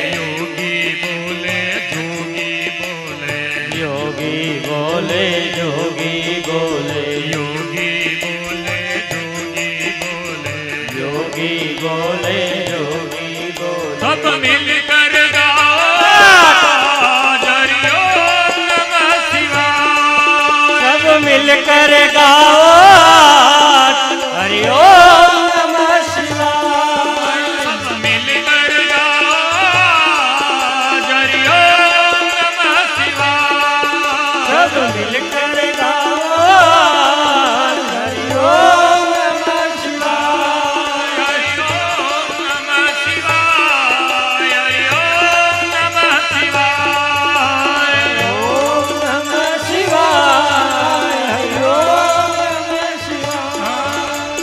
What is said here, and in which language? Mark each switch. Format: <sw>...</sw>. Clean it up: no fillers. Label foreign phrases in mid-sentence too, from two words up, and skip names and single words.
<hi>योगी बोले जोगी बोले, बोले जोगी बोले योगी बोले जोगी बोले योगी बोले जोगी बोले सब मिलकर गाओ</hi> <sa>हरि ओम नमः शिवाय</sa> <hi>सब मिलकर गाओ</hi> <sa>हरि ओम नमः शिवाय</sa> <hi>सब मिलकर गाओ</hi> <sa>हरि ओम नमः शिवाय</sa> <hi>सब मिलकर गाओ</hi> <sa>हरि ओम नमः शिवाय हरि ओम नमः शिवाय हरि ओम नमः शिवाय ओम नमः शिवाय हरि ओम नमः शिवाय</sa>